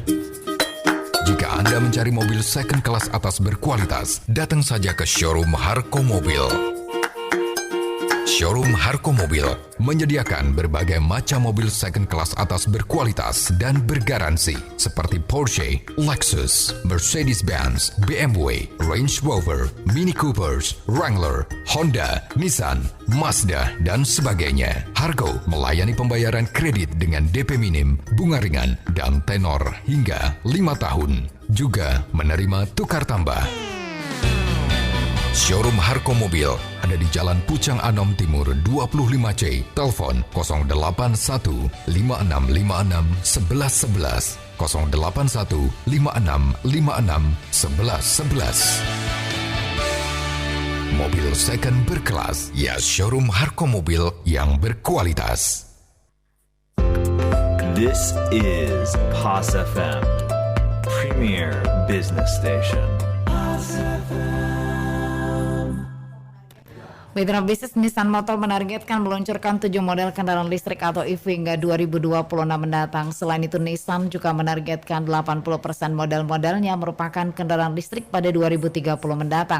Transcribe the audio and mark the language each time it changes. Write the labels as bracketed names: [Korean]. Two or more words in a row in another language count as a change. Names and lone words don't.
[Indonesian] Jika Anda mencari mobil second kelas atas berkualitas, datang saja ke showroom Harko Mobil. Showroom Harko Mobil menyediakan berbagai macam mobil second kelas atas berkualitas dan bergaransi seperti Porsche, Lexus, Mercedes-Benz, BMW, Range Rover, Mini Cooper, Wrangler, Honda, Nissan, Mazda, dan sebagainya. Harko melayani pembayaran kredit dengan DP minim, bunga ringan, dan tenor hingga 5 tahun. Juga menerima tukar tambah. Showroom Harko Mobil ada di Jalan Pucang Anom Timur 25C. Telepon 081 5656 1111 081 5656 1111. Mobil second berkelas, ya showroom Harko Mobil yang berkualitas. [English] This is Pas FM, premier business station. [Indonesian] Mitra bisnis Nissan Motor menargetkan meluncurkan 7 model kendaraan listrik atau EV hingga 2026 mendatang. Selain itu Nissan juga menargetkan 80% model-modelnya merupakan kendaraan listrik pada 2030 mendatang.